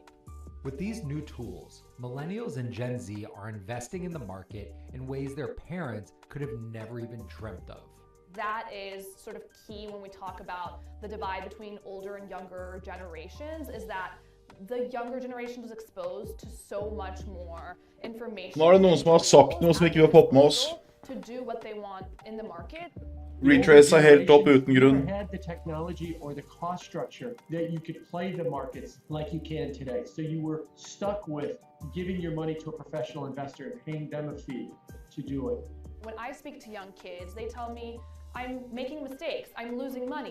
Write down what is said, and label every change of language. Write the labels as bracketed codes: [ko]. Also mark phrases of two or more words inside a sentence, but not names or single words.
[en] With these new tools, millennials and Gen Z are investing in the market in ways their parents could have never even dreamt of. That is sort of key when we talk about the divide between older and younger generations, is that the younger generation was exposed to so much more information. [no] Nå det noen som har sagt noe som ikke vi har fått med oss. [en] To do what they want in the market. [no] Retrace helt opp uten grunn. [en] Had the technology or the cost structure that you could play the markets like you can today. So you were stuck with giving your money to a professional investor and paying them a fee to do it. When I speak to young kids, they tell me, I'm making mistakes, I'm losing money.